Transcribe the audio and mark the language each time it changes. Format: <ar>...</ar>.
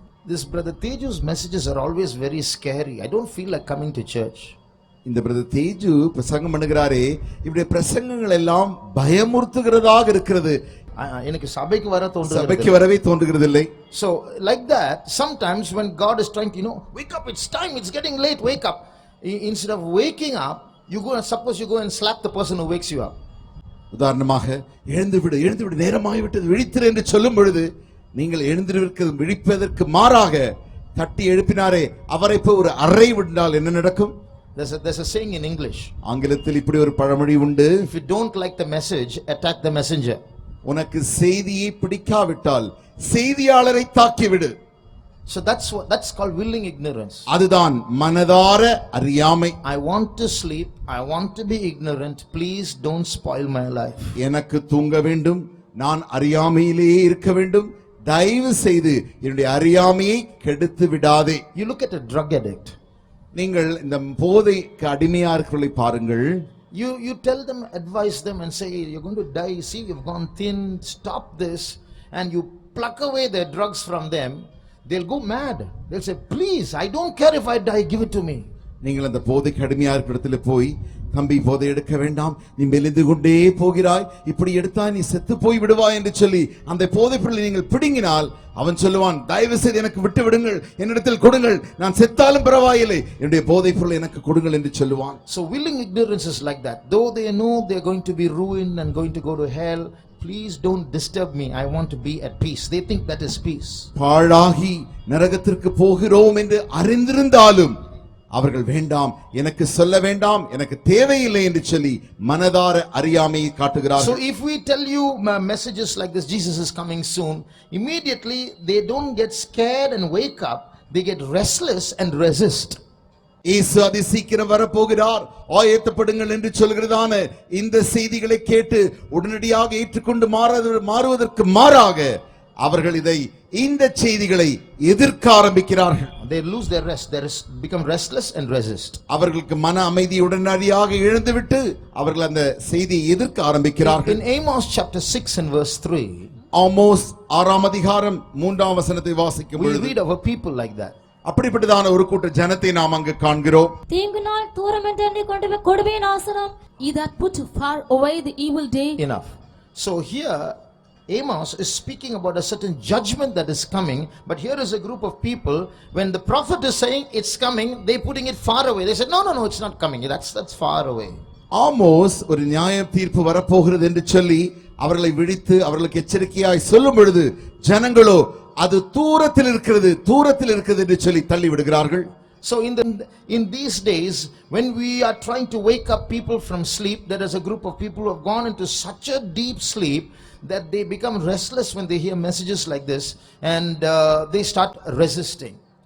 <en>This brother Teju's messages are always very scary. I don't feel like coming to church.</en> <ta>இந்த brother Teju பிரசங்கம் பண்ணுகிறாரே, இப்படி பிரசங்கங்கள் எல்லாம் பயமுறுத்துகிறதாக இருக்கிறது. எனக்கு சபைக்கு வர தோன்றுகிறது. சபைக்கு வரவே தோன்றுகிறதில்லை.</ta> <en>So like that, sometimes when God is trying to, wake up, it's time, it's getting late, wake up. Instead of waking up, you go and suppose you go and slap the person who wakes you up.</en> <ta>உதாரணமாக எழுந்து விடு நேரமாகி விட்டது விழித்திரு என்று சொல்லும் பொழுது நீங்கள் எழுந்திருக்கிறது விழிப்பதற்கு மாறாக தட்டி எழுப்பினாரே அவரை போய் ஒரு அறை விட்டால் என்ன நடக்கும்?</ta> <en>There's a saying in English.</en> <ta>ஆங்கிலத்தில் இப்படி ஒரு பழமொழி உண்டு.</ta> <en>If you don't like the message, attack the messenger.</en> <ta>உனக்கு செய்தியை பிடிக்காவிட்டால் செய்தியாளரை தாக்கிவிடு.</ta> <en>So that's called willing ignorance.</en> <ta>அதுதான் மனதார அறியாமை.</ta> <en>I want to sleep, I want to be ignorant, please don't spoil my life.</en> <ta>எனக்கு தூங்க வேண்டும், நான் அறியாமையிலேயே இருக்க வேண்டும், தயவு செய்து என்னுடைய அறியாமையை கெடுத்து விடாதே.</ta> <en>You look at a drug addict.</en> <ta>நீங்கள் இந்த போதைக்கு அடிமையா இருக்கிறவர்களை பாருங்கள்.</ta> <en>You tell them, advise them and say, you're going to die, see you've gone thin, stop this, and you pluck away their drugs from them, they'll go mad. They'll say, please, I don't care if I die, give it to me.</en> <ta>நீங்கள் அந்த போதைக்கு அடிமையா இருக்கிற இடத்துல போய், தம்பி போதை எடுக்க வேண்டாம், நீ மெலிந்து கொண்டே போகிறாய், இப்படி எடுத்தாய் நீ செத்து போய் விடுவாய் என்று சொல்லி அந்த போதைப் பொருளை நீங்கள் பிடுங்கினால் அவன் சொல்லுவான், தயவு செய்து எனக்கு விட்டு விடுங்கள், என்னிடத்தில் கொடுங்கள், நான் செத்தாலும் பரவாயில்லை, என்னுடைய போதைப் பொருளை எனக்கு கொடுங்கள் என்று சொல்லுவான்.</ta> <en>So willing ignorance is like that. Though they know they're going to be ruined and going to go to hell, please don't disturb me, I want to be at peace. They think that is peace.</en> <ta>பாழாகி நரகத்திற்கு போகிறோம் என்று அறிந்திருந்தாலும் அவர்கள் வேண்டாம், எனக்கு சொல்ல வேண்டாம், எனக்கு தேவையில்லை என்று சொல்லி மனதார அறியாமையை காட்டுகிறார்கள்.</ta> <en>So if we tell you messages like this, Jesus is coming soon, immediately they don't get scared and wake up, they get restless and resist.</en> <ta>இயேசு அதி சீக்கிரம் வரப்போகிறார், ஆயத்தப்படுங்கள் என்று சொல்கிறதான இந்த செய்திகளை கேட்டு உடனடியாக ஏற்றுக்கொண்டு மாறுவதற்கு மாறாக அவர்கள் இதை இந்த செய்திகளை எதிர்க்க ஆரம்பிக்கிறார்கள்.</ta> <en>They lose their rest. Become restless and resist.</en> <ta>அவர்களுக்கு மன அமைதி உடனடியாக இழந்துவிட்டு அவர்கள் அந்த செய்தியை எதிர்க்க ஆரம்பிக்கிறார்கள்.</ta> <en>In Amos chapter 6 and verse 3,</en> <ta>Amos 6ஆம் அதிகாரம் 3ஆம் வசனத்தை வாசிக்கும்</ta> <en>we</en> <ta>பொழுது</ta> <en>read of a people like that.</en> <ta>அப்படிப்பட்டதான ஒரு கூட்ட ஜனத்தை நாம் அங்கு காண்கிறோம். தீங்கு நாள் தூரம் என்று எண்ணி கொண்டு போய் கொடுமையின் ஆசனம்.</ta> <en>He that put far away the evil day. Enough. So here Amos is speaking about a certain judgment that is coming, but here is a group of people, when the prophet is saying it's coming, they're putting it far away. They said, no, it's not coming. That's far away.</en> <ta>Amos ஒரு நியாய தீர்ப்பு வரப்போகிறது என்று சொல்லி அவர்களை விழித்து அவர்களுக்கு எச்சரிக்கையாய் சொல்லும் பொழுது ஜனங்களோ அது தூரத்தில் இருக்கிறது என்று சொல்லி தள்ளி விடுகிறார்கள்.</ta> <en>So in these days, when we are trying to wake up people from sleep, there is a group of people who have gone into such a deep sleep that they become restless when they hear messages like this, and they start resisting.</en>